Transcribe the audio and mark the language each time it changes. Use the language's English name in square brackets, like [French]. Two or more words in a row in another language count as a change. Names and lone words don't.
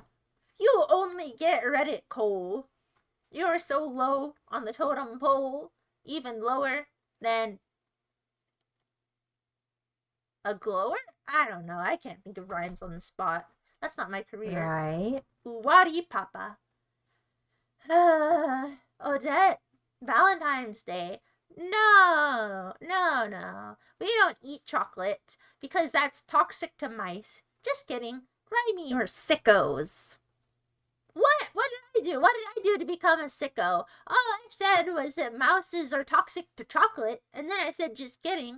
[English] You only get Reddit coal. You're so low on the totem pole, even lower than a glower? I don't know. I can't think of rhymes on the spot. That's not my career. Right. Uwadi Papa. Odette, Valentine's Day. No. We don't eat chocolate because that's toxic to mice. Just kidding. Raimi. You're sickos. What? What did I do? What did I do to become a sicko? All I said was that mouses are toxic to chocolate, and then I said just kidding.